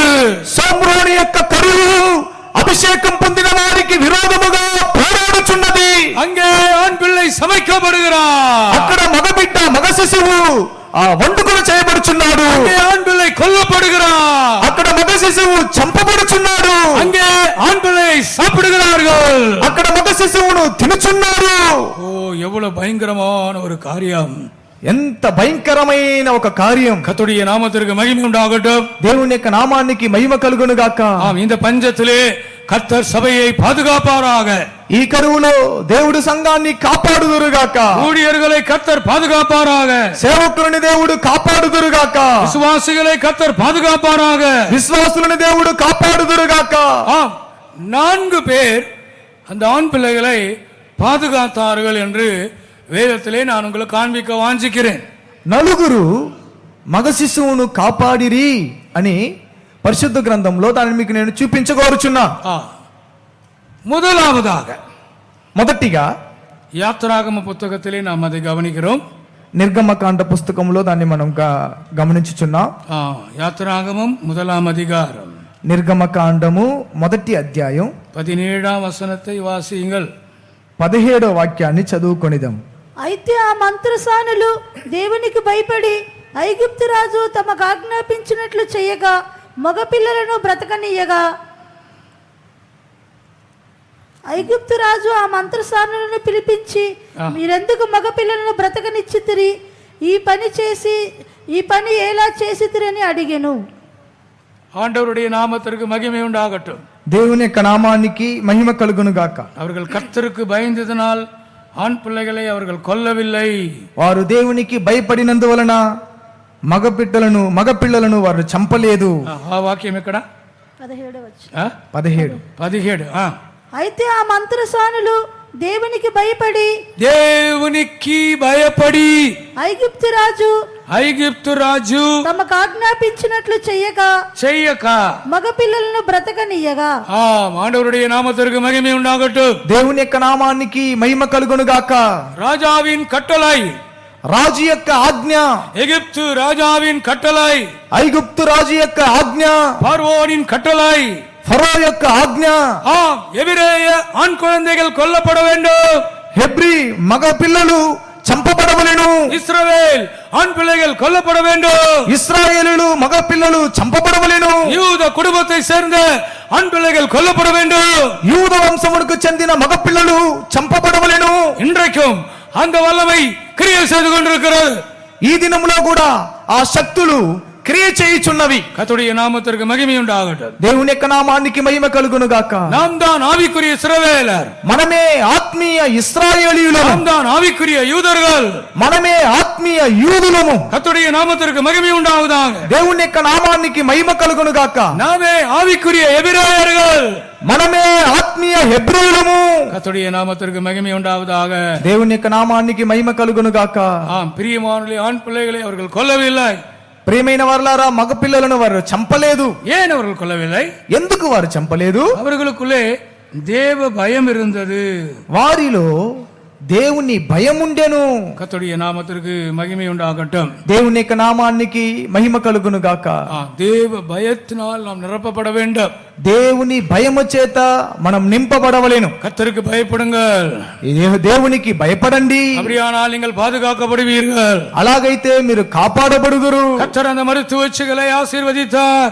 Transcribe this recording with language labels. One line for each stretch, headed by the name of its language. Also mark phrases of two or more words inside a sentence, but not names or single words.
Telugu: సోమ్రోని యొక్క కరువు అభిషేకం పొందిన వారికి విరోధముగా పోరాడుచున్నది.
Tamil: அங்கே ஆண் பிள்ளை சமைக்கப்படுகிறார்.
Telugu: అక్కడ మగ శిశువు వండుకొని చేయబడుచున్నాడు.
Tamil: அங்கே ஆண் பிள்ளை கொல்லப்படுகிறார்.
Telugu: అక్కడ మగ శిశువు చంపబడుచున్నాడు.
Tamil: அங்கே ஆண் பிள்ளை சாப்பிடுகிறார்கள்.
Telugu: అక్కడ మగ శిశువును తినుచున్నారు.
Tamil: ஓ, எவ்வளவு பயங்கரமான ஒரு காரியம்.
Telugu: ఎంత భయంకరమైన ఒక కార్యం.
Tamil: கர்த்தருடைய நாமத்திற்கு மகிமை உண்டாகட்டும்.
Telugu: దేవుని యొక్క నామానికి మహిమ కలుగును గాక.
Tamil: ஆம், இந்த பஞ்சத்திலே கர்த்தர் சபையை பாதுகாப்பாராக.
Telugu: ఈ కరువులో దేవుడు సంఘాన్ని కాపాడుదురుగాక.
Tamil: ஊழியர்களை கர்த்தர் பாதுகாப்பாராக.
Telugu: సేవకులని దేవుడు కాపాడుదురుగాక.
Tamil: விசுவாசிகளை கர்த்தர் பாதுகாப்பாராக.
Telugu: విశ్వాసులని దేవుడు కాపాడుదురుగాక.
Tamil: ஆம், 4 பேர் அந்த ஆண் பிள்ளைகளை பாதுகாத்தார்கள் என்று வேதத்திலே நான் உங்களுக்கு காண்பிக்க வாஞ்சிக்கிறேன்.
Telugu: నలుగురు మగ శిశువును కాపాడిరి అని పరిశుద్ధ గ్రంథంలో దాన్ని మీకు నేను చూపించగోరుచున్నా.
Tamil: முதலாவதாக
Telugu: మొదటిగా
Tamil: யாத்திராகம புத்தகத்திலே நாம் அதை கவனிக்கிறோம்.
Telugu: నిర్గమకాండ పుస్తకంలో దాన్ని మనం గమనించుచున్నాం.
Tamil: யாத்திராகமம் 1ஆம் அதிகாரம்
Telugu: నిర్గమకాండము 1వ అధ్యాయం
Tamil: 17ஆம் வசனத்தை வாசியுங்கள்.
Telugu: 17వ వాక్యాన్ని చదువుకొనిదాం. అయితే ఆ మంత్రసానులు దేవునికి భయపడి ఐగుప్తు రాజు తమకు ఆజ్ఞాపించినట్లు చేయగా మగపిల్లలను బ్రతకనీయగా ఐగుప్తు రాజు ఆ మంత్రసానులను పిలిపించి మీరెందుకు మగపిల్లలను బ్రతకనిచ్చితిరి? ఈ పని ఎలా చేసితిరని అడిగెను.
Tamil: ஆண்டவருடைய நாமத்திற்கு மகிமை உண்டாகட்டும்.
Telugu: దేవుని యొక్క నామానికి మహిమ కలుగును గాక.
Tamil: அவர்கள் கர்த்தருக்கு பயந்ததினால் ஆண் பிள்ளைகளை அவர்கள் கொல்லவில்லை.
Telugu: వారు దేవునికి భయపడినందువలన మగపిల్లలను వారు చంపలేదు. ఆ వాక్యం ఎక్కడ? 17. అయితే ఆ మంత్రసానులు దేవునికి భయపడి ఐగుప్తు రాజు తమకు ఆజ్ఞాపించినట్లు చెయ్యక మగపిల్లలను బ్రతకనీయగా.
Tamil: ஆண்டவருடைய நாமத்திற்கு மகிமை உண்டாகட்டும்.
Telugu: దేవుని యొక్క నామానికి మహిమ కలుగును గాక.
Tamil: ராஜாவின் கட்டளை,
Telugu: రాజు యొక్క ఆజ్ఞ,
Tamil: எகிப்து ராஜாவின் கட்டளை,
Telugu: ఐగుప్తు రాజు యొక్క ఆజ్ఞ,
Tamil: பார்வோனின் கட்டளை,
Telugu: ఫరో యొక్క ఆజ్ఞ.
Tamil: எபிரேய ஆண் குழந்தைகள் கொல்லப்பட வேண்டும்.
Telugu: హెబ్రీ మగ పిల్లలు చంపబడవలెను.
Tamil: இஸ்ரவேல் ஆண் பிள்ளைகள் கொல்லப்பட வேண்டும்.
Telugu: ఇశ్రాయేలులు మగ పిల్లలు చంపబడవలెను.
Tamil: யூத குடும்பத்தை சேர்ந்த ஆண் பிள்ளைகள் கொல்லப்பட வேண்டும்.
Telugu: యూద వంశమునకు చెందిన మగ పిల్లలు చంపబడవలెను.
Tamil: இன்றைக்கும் அந்த வல்லமை கிரியை செய்து கொண்டிருக்கிறது.
Telugu: ఈ దినములో కూడా ఆ శక్తులు క్రియ చేయుచున్నవి.
Tamil: கர்த்தருடைய நாமத்திற்கு மகிமை உண்டாகட்டும்.
Telugu: దేవుని యొక్క నామానికి మహిమ కలుగును గాక.
Tamil: நாம் தான் ஆவிக்குரிய இஸ்ரவேலர்,
Telugu: మనమే ఆత్మీయ ఇశ్రాయేలీయులము,
Tamil: நாம் தான் ஆவிக்குரிய யூதர்கள்,
Telugu: మనమే ఆత్మీయ యూదులము.
Tamil: கர்த்தருடைய நாமத்திற்கு மகிமை உண்டாவதாக.
Telugu: దేవుని యొక్క నామానికి మహిమ కలుగును గాక.
Tamil: நாமே ஆவிக்குரிய எபிரேயர்கள்,
Telugu: మనమే ఆత్మీయ హెబ్రీయులము.
Tamil: கர்த்தருடைய நாமத்திற்கு மகிமை உண்டாவதாக.
Telugu: దేవుని యొక్క నామానికి మహిమ కలుగును గాక.
Tamil: ஆம், பிரியமானவர்களே, ஆண் பிள்ளைகளை அவர்கள் கொல்லவில்லை.
Telugu: ప్రియమైన వారలారా, మగ పిల్లలను వారు చంపలేదు.
Tamil: ஏன் அவர்கள் கொல்லவில்லை?
Telugu: ఎందుకు వారు చంపలేదు?
Tamil: அவர்களுக்குள்ளே தேவ பயம் இருந்தது.
Telugu: వారిలో దేవుని భయం ఉండెను.
Tamil: கர்த்தருடைய நாமத்திற்கு மகிமை உண்டாகட்டும்.
Telugu: దేవుని యొక్క నామానికి మహిమ కలుగును గాక.
Tamil: தேவ பயத்தினால் நாம் நிரப்பப்பட வேண்டும்.
Telugu: దేవుని భయము చేత మనం నింపబడవలేను.
Tamil: கர்த்தருக்கு பயப்படுங்கள்.
Telugu: దేవునికి భయపడండి.
Tamil: அப்படியானால் நீங்கள் பாதுகாக்கப்படுவீர்கள்.
Telugu: అలాగైతే మీరు కాపాడబడుదురు.
Tamil: கர்த்தர் அந்த மருத்துவச்சிகளை ஆசீர்வதித்தார்.